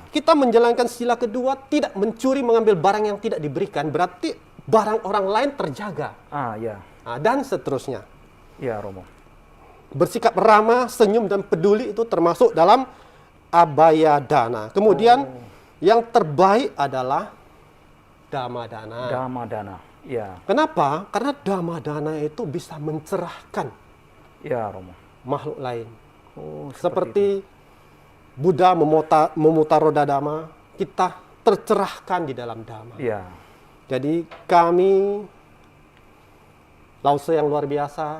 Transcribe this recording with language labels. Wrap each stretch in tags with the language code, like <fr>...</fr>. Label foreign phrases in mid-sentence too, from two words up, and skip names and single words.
<id>Kita menjalankan sila kedua, tidak mencuri mengambil barang yang tidak diberikan, berarti barang orang lain terjaga. Ya. Dan seterusnya. Ya, Romo. Bersikap ramah, senyum, dan peduli itu termasuk dalam</id> <pi>abaya dana.</pi> <id>Kemudian yang terbaik adalah</id> <pi>dhamma dana. Dhamma dana.</pi> <id>Ya. Kenapa? Karena</id> <pi>dhamma dana</pi> <id>itu bisa mencerahkan Ya, Romo. makhluk lain. Seperti Seperti Buddha memutar roda dhamma, kita tercerahkan di dalam dhamma. Ya. Jadi kami, Lause yang luar biasa,</id>